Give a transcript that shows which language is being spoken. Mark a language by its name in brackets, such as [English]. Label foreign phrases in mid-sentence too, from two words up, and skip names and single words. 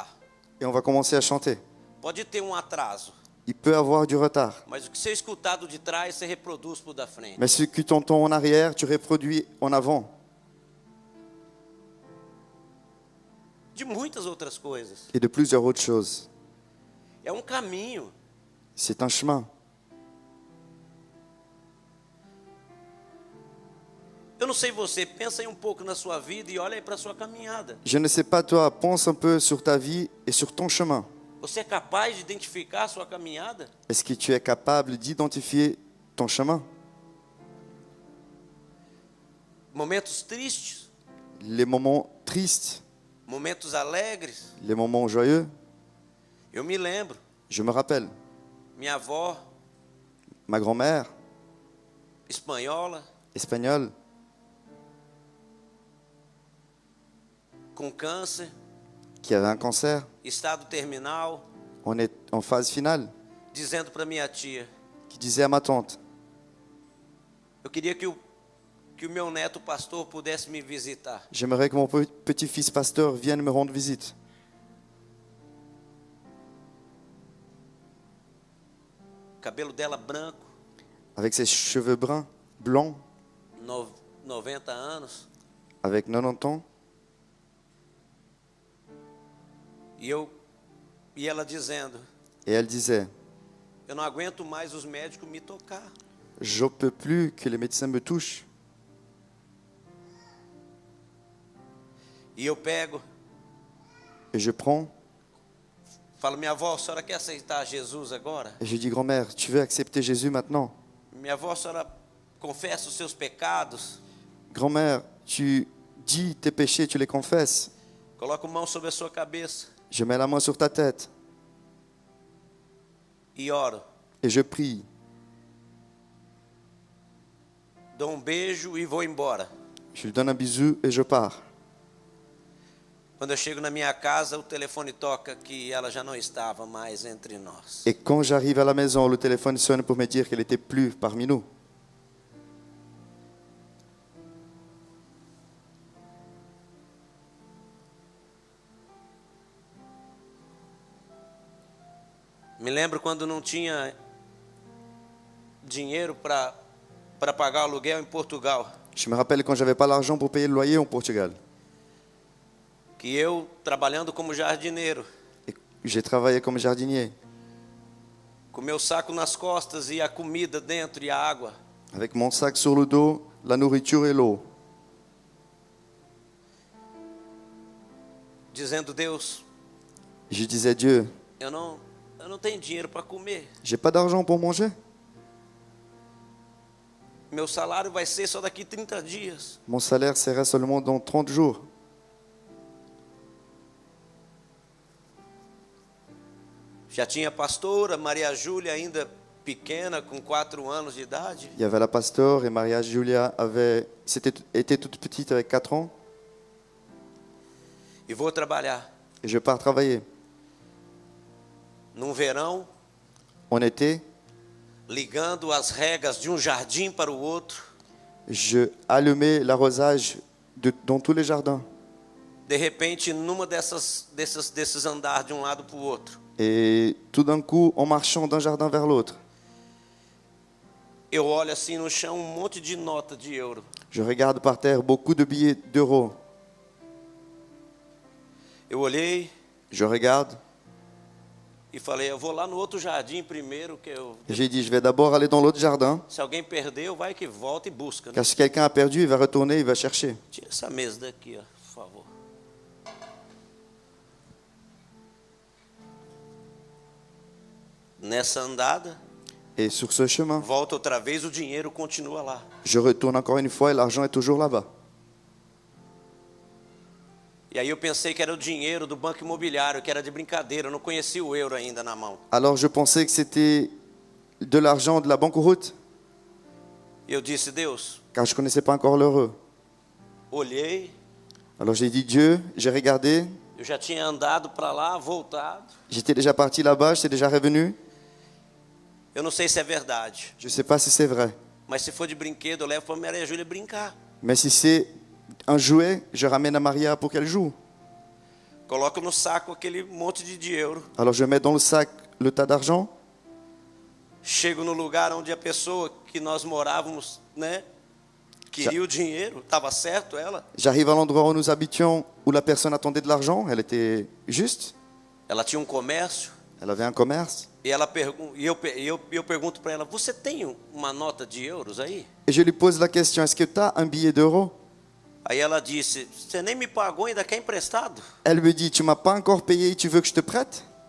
[French] et on va commencer à chanter. [Portuguese] Pode ter atraso, [French] Il peut avoir du retard, [Portuguese] mas o que você escutar do de trás, você reproduz pro da frente. [French] mais ce que tu entends en arrière, tu reproduis en avant. [Portuguese] De muitas outras coisas. [French] Et de plusieurs autres choses. [Portuguese] É caminho. [French] C'est un chemin. [Portuguese] Eu não sei você, pensa aí pouco na sua vida e olha aí para a sua caminhada. [French] Je ne sais pas toi, pense un peu sur ta vie et sur ton chemin. [Portuguese] Você é capaz de identificar a sua caminhada? [French] Est-ce que tu es capable d'identifier ton chemin? [Portuguese] Momentos tristes, [French] Les moments tristes, [Portuguese] momentos alegres. [French] les moments joyeux. [Portuguese] Eu me lembro, [French] Je me rappelle, [Portuguese] minha avó, [French] ma grand-mère, [Portuguese] espanhola, [French] espagnole, [Portuguese] com câncer, [French] qui avait un cancer. [Portuguese] estado terminal, [French] On est en phase finale, [Portuguese] dizendo para minha tia, [French] qui disait à ma tante: [Portuguese] eu queria que o meu neto pastor pudesse me visitar. [French] j'aimerais que mon petit-fils pasteur vienne me rendre visite. [Portuguese] O cabelo dela branco, [French] Avec ses cheveux bruns, blancs, [Portuguese] 90 anos. [French] avec 90 ans. [Portuguese] E ela dizendo, [French] Et elle disait: [Portuguese] eu não aguento mais os médicos me tocar. [French] je ne peux plus que les médecins me touchent. [Portuguese] E eu pego, [French] Et je prends, [Portuguese] falo, minha avó, a senhora quer aceitar Jesus agora? [French] et je dis: grand-mère, tu veux accepter Jésus maintenant? [Portuguese] Minha avó, a senhora confessa os seus pecados? [French] Grand-mère, tu dis tes péchés, tu les confesses. [Portuguese] Coloca a mão sobre a sua cabeça [French] Je mets la main sur ta tête [Portuguese] e oro. [French] et je prie. [Portuguese] Dou beijo e vou embora. [French] Je lui donne un bisou et je pars. [Portuguese] Quando eu chego na minha casa, o telefone toca que ela já não estava mais entre nós. [French] Et quand j'arrive à la maison, le téléphone sonne pour me dire qu'elle n'était plus parmi nous. [Portuguese] Me lembro quando não tinha dinheiro para pagar o aluguel em Portugal. [French] Je me rappelle quand j'avais pas l'argent pour payer le loyer en Portugal. [Portuguese] que eu, trabalhando como jardineiro, [French] Et j'ai travaillé comme jardinier, [Portuguese] com meu saco nas costas e a comida dentro e a água, [French] avec mon sac sur le dos, la nourriture et l'eau, [Portuguese] dizendo: Deus, [French] je disais, Dieu, [Portuguese] eu não tenho dinheiro para comer. [French] j'ai pas d'argent pour manger. [Portuguese] Meu salário vai ser só daqui 30 dias. [French] Mon salaire sera seulement dans 30 jours. [Portuguese] Já tinha a pastora Maria Júlia, ainda pequena, com 4 anos de idade. [French] Il y avait la pasteur et Maria Julia était toute petite avec 4 ans. [Portuguese] E vou trabalhar. [French] Et je pars travailler. [Portuguese] Num verão, [French] En été, [Portuguese] ligando as regas de um jardim para o outro. [French] je allumais l'arrosage dans tous les jardins. [Portuguese] De repente, numa desses andar de um lado para o outro, [French] Et tout d'un coup, en marchant d'un jardin vers l'autre, [Portuguese] eu olho assim no chão monte de nota de euro. [French] je regarde par terre beaucoup de billets d'euros. [Portuguese] Eu olhei [French] Je regarde [Portuguese] e falei: eu vou lá no outro jardim primeiro, que [French] et j'ai dit, je vais d'abord aller dans l'autre jardin, [Portuguese] se alguém perdeu, vai que volta e busca. Né? [French] car si quelqu'un a perdu, il va retourner, il va chercher. [Portuguese] Tira essa mesa daqui, ó, por favor. Nessa andada, [French] Et sur ce chemin, [Portuguese] volta outra vez, o dinheiro continua lá. [French] je retourne encore une fois et l'argent est toujours là-bas. [Portuguese] E aí eu pensei que era o dinheiro do banco imobiliário, que era de brincadeira, eu não conhecia o euro ainda na mão. [French] Alors je pensais que c'était de l'argent de la banqueroute, [Portuguese] E eu disse: Deus, [French] car je ne connaissais pas encore l'euro. [Portuguese] olhei, [French] Alors j'ai dit, Dieu, j'ai regardé, [Portuguese] eu já tinha andado para lá, voltado. [French] j'étais déjà parti là-bas, j'étais déjà revenu. [Portuguese] Eu não sei se é verdade, [French] Je ne sais pas si c'est vrai. [Portuguese] mas se for de brinquedo, eu levo para Maria Júlia brincar. [French] Mais si c'est un jouet, je ramène à Maria pour qu'elle joue. [Portuguese] Coloco no saco aquele monte de euro. [French] Alors je mets dans le sac le tas d'argent. [Portuguese] Chego no lugar onde a pessoa que nós morávamos, né, queria o dinheiro, estava certo ela. [French] J'arrive à l'endroit où nous habitions, où la personne attendait de l'argent. Elle était juste. [Portuguese] Ela tinha um comércio. [French] Elle avait un commerce. [Portuguese] E eu pergunto para ela: você tem uma nota de euros aí? [French] Et je lui pose la question, est-ce que tu as un billet d'euros? [Portuguese] Aí ela disse: você nem me pagou, ainda quer emprestado? [French] Elle me dit, tu m'as pas encore payé, tu veux que je te prête?